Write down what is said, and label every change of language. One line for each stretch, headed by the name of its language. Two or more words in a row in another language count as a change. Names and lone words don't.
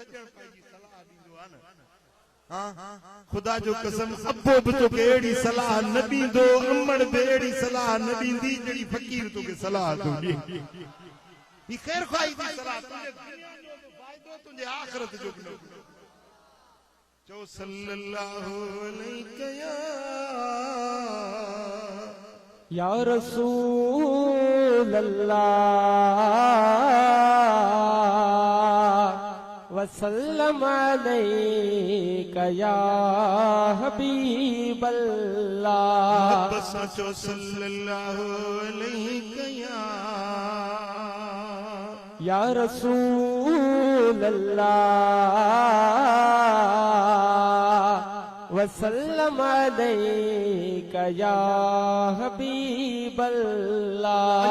Sindhi: सजण पंहिंजी सलाह ॾींदो आहे न खुदा जो कसम अबो बि तोखे अहिड़ी सलाह न ॾींदो अमड़ बि अहिड़ी सलाह न ॾींदी जहिड़ी फ़क़ीर तोखे सलाह थो ॾे ही ख़ैर ख़्वाही जी सलाह तुंहिंजे दुनिया जो बि फ़ाइदो तुंहिंजे आख़िरत जो बि चओ
Arabic: صلى الله عليه يا رسول الله وسلم عليك يا حبيب الله
Sindhi: बस चो
Arabic: صلى الله عليه يا رسول الله وسلم عليك يا حبيب الله